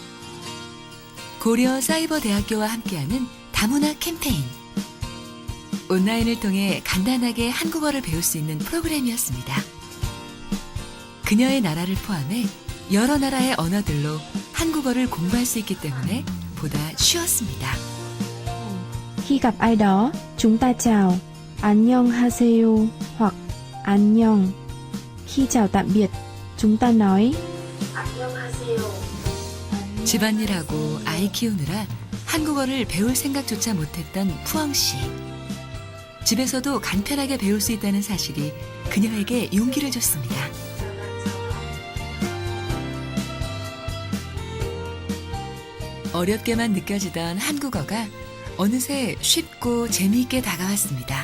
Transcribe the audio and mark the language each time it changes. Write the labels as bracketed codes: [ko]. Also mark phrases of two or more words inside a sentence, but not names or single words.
[ko] 고려 사이버대학교와 함께하는 다문화 캠페인. 온라인을 통해 간단하게 한국어를 배울 수 있는 프로그램이었습니다. 그녀의 나라를 포함해 여러 나라의 언어들로 한국어를 공부할 수 있기 때문에 보다 쉬웠습니다. [vi] Khi gặp ai đó, chúng ta chào 안녕하세요 hoặc 안녕. Khi chào tạm biệt, chúng ta nói [ko] 집안일하고 아이 키우느라 한국어를 배울 생각조차 못했던 푸엉 씨. 집에서도 간편하게 배울 수 있다는 사실이 그녀에게 용기를 줬습니다. 어렵게만 느껴지던 한국어가 어느새 쉽고 재미있게 다가왔습니다.